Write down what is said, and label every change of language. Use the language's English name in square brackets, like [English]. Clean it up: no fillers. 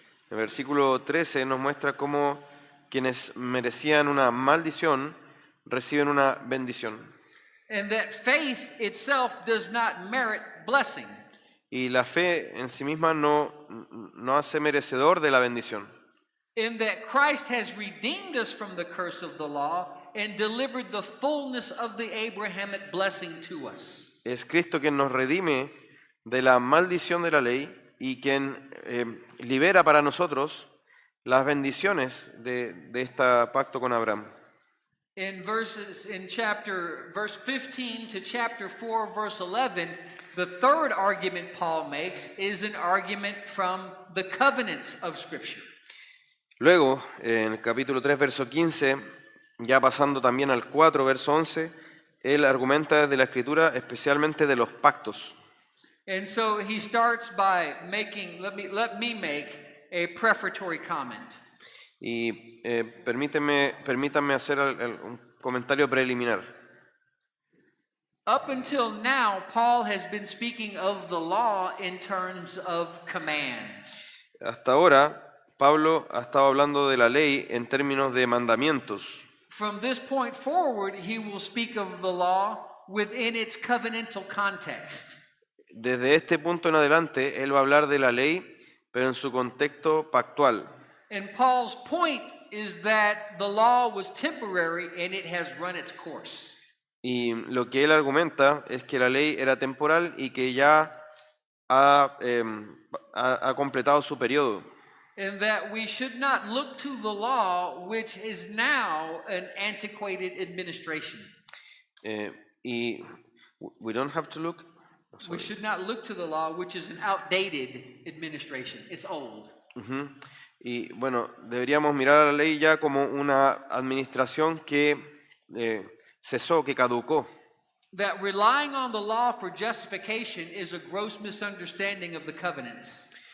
[Spanish] El versículo 13 nos muestra cómo quienes merecían una maldición reciben una bendición. [English] And that faith itself does not merit blessing. [Spanish] Y la fe en sí misma no hace merecedor de la bendición. [English] In that Christ has redeemed us from the curse of the law and delivered the fullness of the Abrahamic blessing to us. [Spanish] Es Cristo quien nos redime de la maldición de la ley y quien libera para nosotros las bendiciones de este pacto con Abraham. [English] In verse 15 to chapter 4, verse 11, the third argument Paul makes is an argument from the covenants of Scripture. [Spanish] Luego, en el capítulo 3, verso 15, ya pasando también al 4, verso 11, él argumenta desde la Escritura especialmente de los pactos. [English] And so he starts by let me make a prefatory comment. [Spanish] Y permítanme hacer un comentario preliminar. [English] Up until now, Paul has been speaking of the law in terms of commands. [Spanish] Hasta ahora, Pablo ha estado hablando de la ley en términos de mandamientos. [English] From this point forward, he will speak of the law within its covenantal context. [Spanish] Desde este punto en adelante, él va a hablar de la ley, pero en su contexto pactual. [English] And Paul's point is that the law was temporary and it has run its course. [Spanish] Y lo que él argumenta es que la ley era temporal y que ya ha completado su periodo. [English] And that we should not look to the law, which is now an antiquated administration. Y we don't have to look. We should not look to the law, which is an outdated administration. It's old. Ujú. [Spanish] Y bueno, deberíamos mirar a la ley ya como una administración que cesó, que caducó. [English] That relying on the law for justification is a gross misunderstanding of the covenants.